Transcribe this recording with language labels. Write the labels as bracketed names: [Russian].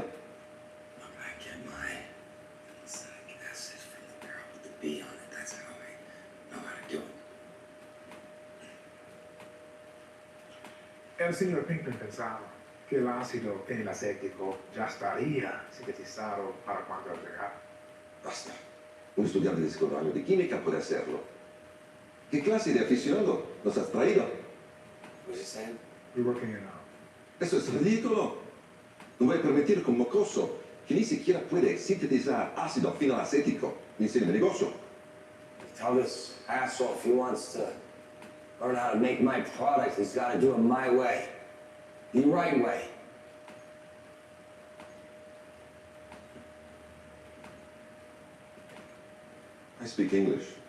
[English] Look, I get my phenolic acid from the barrel with the B on it. That's how I know how to do it. [Spanish] El señor Pinkman pensaba que el ácido fenilacético ya estaría sintetizado para cuando él llegara. Basta. Un estudiante de segundo año de química puede hacerlo. ¿Qué clase de aficionado nos has traído? [English] What's he saying? We're working it out. [Spanish] Eso es ridículo. No voy a permitir que un mocoso que ni siquiera puede sintetizar ácido fenolacético me enseñe mi negocio. [English] Tell this asshole if he wants to learn how to make my product, he's got to do it my way. The right way. I speak English.